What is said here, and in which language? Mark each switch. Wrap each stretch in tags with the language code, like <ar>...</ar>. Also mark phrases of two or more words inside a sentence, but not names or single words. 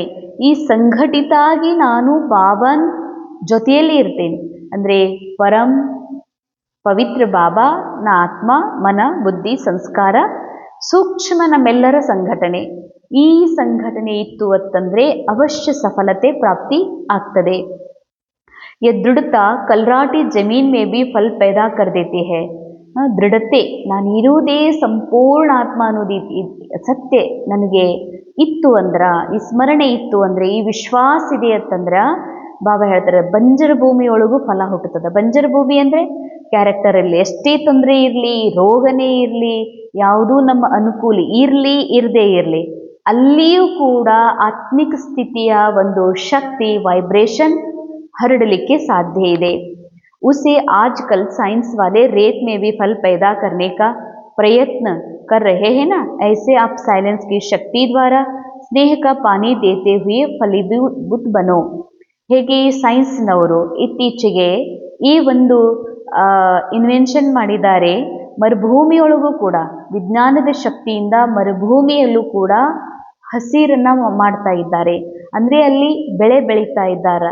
<kn>ಈ ಸಂಘಟಿತ ಆಗಿ ನಾನು ಬಾಬನ್ ಜೊತೆಯಲ್ಲಿ ಇರ್ತೇನೆ ಅಂದರೆ ಪರಂ ಪವಿತ್ರ ಬಾಬಾ, ನಾ ಆತ್ಮ, ಮನ, ಬುದ್ಧಿ, ಸಂಸ್ಕಾರ ಸೂಕ್ಷ್ಮ ನಮ್ಮೆಲ್ಲರ ಸಂಘಟನೆ. ಈ ಸಂಘಟನೆ ಇತ್ತು ಅಂತಂದರೆ ಅವಶ್ಯ ಸಫಲತೆ ಪ್ರಾಪ್ತಿ ಆಗ್ತದೆ.</kn> <hi>ये दृढ़ता कलराटी जमीन में भी फल पैदा कर देती है.</hi> <kn>ದೃಢತೆ, ನಾನಿರುವುದೇ ಸಂಪೂರ್ಣ ಆತ್ಮ ಅನ್ನೋದು ಸತ್ಯ ನನಗೆ ಇತ್ತು ಅಂದ್ರೆ, ಈ ಸ್ಮರಣೆ ಇತ್ತು ಅಂದರೆ, ಈ ವಿಶ್ವಾಸ ಇದೆ ಅಂತಂದ್ರೆ ಬಾಬಾ ಹೇಳ್ತಾರೆ ಬಂಜರ ಭೂಮಿಯೊಳಗೂ ಫಲ ಹುಟ್ಟುತ್ತದೆ. ಬಂಜರ ಭೂಮಿ ಅಂದರೆ ಕ್ಯಾರೆಕ್ಟರಲ್ಲಿ ಎಷ್ಟೇ ತೊಂದರೆ ಇರಲಿ, ರೋಗನೇ ಇರಲಿ, ಯಾವುದೂ ನಮ್ಮ ಅನುಕೂಲಿ ಇರಲಿ ಇರದೇ ಇರಲಿ, ಅಲ್ಲಿಯೂ ಕೂಡ ಆತ್ಮಿಕ ಸ್ಥಿತಿಯ ಒಂದು ಶಕ್ತಿ, ವೈಬ್ರೇಷನ್ ಹರಡಲಿಕ್ಕೆ ಸಾಧ್ಯ ಇದೆ.</kn> <hi>उसे आजकल साइंस वाले रेत में भी फल पैदा करने का प्रयत्न कर रहे हैं ना, ऐसे आप साइलेंस की शक्ति द्वारा स्नेह का पानी देते हुए फलीभूत बनो.</hi> <kn>ಹೇಗೆ ಈ ಸೈನ್ಸ್ನವರು ಇತ್ತೀಚೆಗೆ ಈ ಒಂದು ಇನ್ವೆನ್ಷನ್ ಮಾಡಿದ್ದಾರೆ, ಮರುಭೂಮಿಯೊಳಗೂ ಕೂಡ ವಿಜ್ಞಾನದ ಶಕ್ತಿಯಿಂದ ಮರುಭೂಮಿಯಲ್ಲೂ ಕೂಡ ಹಸಿರನ್ನ ಮಾಡ್ತಾ ಇದ್ದಾರೆ. ಅಂದರೆ ಅಲ್ಲಿ ಬೆಳೆ ಬೆಳೀತಾ ಇದ್ದಾರೆ.</kn>